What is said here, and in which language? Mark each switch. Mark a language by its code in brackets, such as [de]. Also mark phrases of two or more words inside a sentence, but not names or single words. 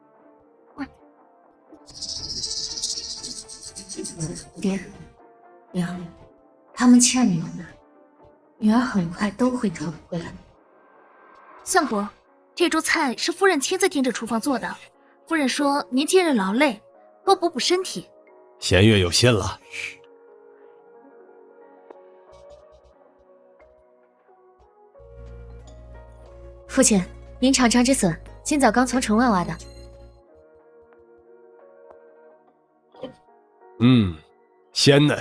[zh] 爹娘，他們欠你們的，女兒很快都會討回來。相國，這桌菜是夫人親自盯着廚房做的。夫人說您近日勞累，多補補身體。弦月有心了。父親，您嘗嘗這筍，今早剛從城外挖的。鮮嫩。